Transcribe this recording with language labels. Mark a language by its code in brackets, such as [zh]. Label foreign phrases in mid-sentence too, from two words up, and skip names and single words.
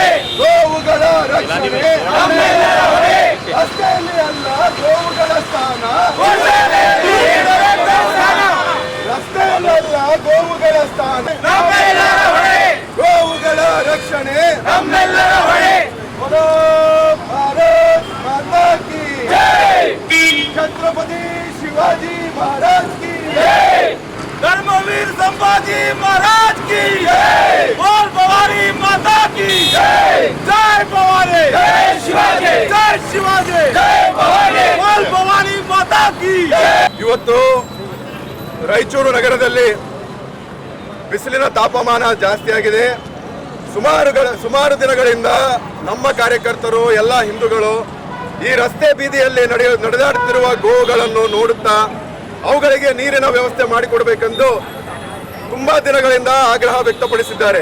[kn] ಗೋವುಗಳ ರಕ್ಷಣೆ ನಮ್ಮೆಲ್ಲರ ಹೊಣೆ. ರಸ್ತೆಯಲ್ಲಿ ಅಲ್ಲ ಗೋವುಗಳ ಸ್ಥಾನ. ರಸ್ತೆಯಲ್ಲ ಗೋವುಗಳ ಸ್ಥಾನ ನಮ್ಮೆಲ್ಲರ ಹೊಣೆ. ಗೋವುಗಳ ರಕ್ಷಣೆ ನಮ್ಮೆಲ್ಲರ ಹೊಣೆ. [hi] बोलो भारत माता की जय. छत्रपति शिवाजी महाराज की जय. धर्मवीर संभाजी महाराज की जय. बोल भवानी माता की जय. जय भवानी जय शिवाजी जय शिवाजी जय भवानी. बोल भवानी माता की जय. [kn] ಇವತ್ತು ರಾಯಚೂರು ನಗರದಲ್ಲಿ ಬಿಸಿಲಿನ ತಾಪಮಾನ ಜಾಸ್ತಿ ಆಗಿದೆ. ಸುಮಾರು ದಿನಗಳಿಂದ ನಮ್ಮ ಕಾರ್ಯಕರ್ತರು ಎಲ್ಲ ಹಿಂದೂಗಳು ಈ ರಸ್ತೆ ಬೀದಿಯಲ್ಲಿ ನಡೆದಾಡುತ್ತಿರುವ ಗೋವುಗಳನ್ನು ನೋಡುತ್ತಾ ಅವುಗಳಿಗೆ ನೀರಿನ ವ್ಯವಸ್ಥೆ ಮಾಡಿಕೊಡಬೇಕೆಂದು ತುಂಬಾ ದಿನಗಳಿಂದ ಆಗ್ರಹ ವ್ಯಕ್ತಪಡಿಸಿದ್ದಾರೆ.